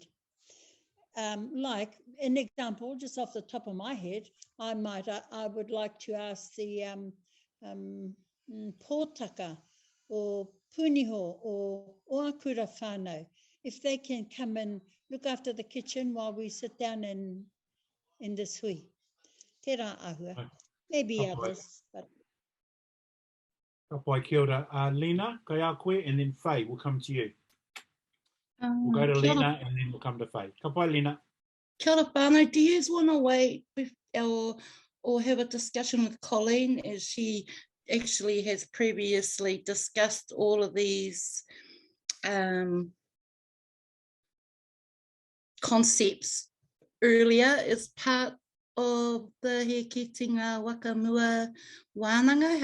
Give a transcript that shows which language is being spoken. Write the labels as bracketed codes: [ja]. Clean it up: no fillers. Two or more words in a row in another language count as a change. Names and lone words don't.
[en] Like an example, just off the top of my head, I would like to ask the pōtaka or puniho or oakura whānau if they can come and look after the kitchen while we sit down in this hui. [mi] Te rā ahua. [en] Maybe others, but. [mi] Kapai, kia ora. Lena, kai a koe, [en] and then Faye, we'll come to you. We'll go to Lena and then we'll come to Faye. [mi] Kapai, Lena. Kia ora whānau, [en] do you want to wait or have a discussion with Colleen, as she actually has previously discussed all of these concepts earlier as part of the He Kitinga Wakamua Wānanga.